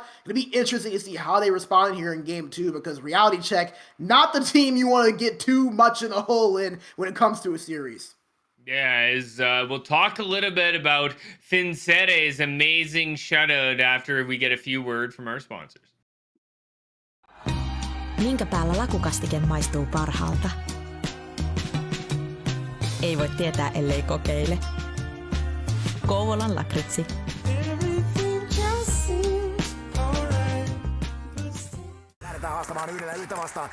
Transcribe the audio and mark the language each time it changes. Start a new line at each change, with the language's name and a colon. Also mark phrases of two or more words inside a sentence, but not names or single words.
English: It'll be interesting to see how they respond here in game 2, because Reality Check, not the team you want to get too much in a hole in when it comes to a series. Yeah, we'll talk a little bit about Finsere's amazing shutout after we get a few words from our sponsors.
Finnish: Minkä päällä lakukastike maistuu parhaalta? Ei voi tietää, ellei kokeile. Kouvolan lakritsi. Lähdetään haastamaan yhdellä yhtä vastaan.